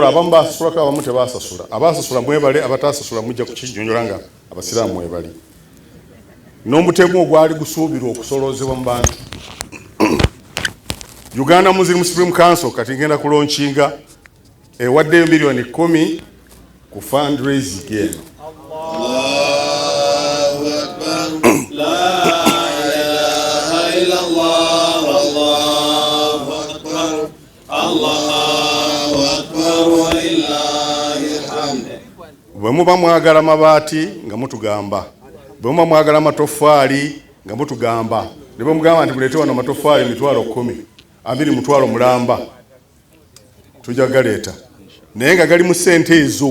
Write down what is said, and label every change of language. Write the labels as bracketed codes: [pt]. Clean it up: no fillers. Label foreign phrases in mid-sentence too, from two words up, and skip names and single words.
[lg] Abamu baasasulako, abamu tebaasasula. Abaasasula mwebale, abataasasula mujja kukinyonyola nga abasiraamu mwebali. N'omutemu ogwali gusuubirwa okusoloozebwa mu bantu. Uganda Muslim Supreme Council kati ngenda kulaunchinga ewaddeyo milioni 10 ku fundraising eno. [ar] الله أكبر. لا إله إلا الله. الله أكبر. الله أكبر ولله الحمد. [lg] Bwe muba mwagala mabaati nga mutugamba, bwe muba mwagala matoffaali nga mutugamba, ne bwe mugamba nti muleete wano matoffaali mitwalo 10 ambiri mutwalo mulamba tujja galeeta, naye nga gali mu ssente ezo.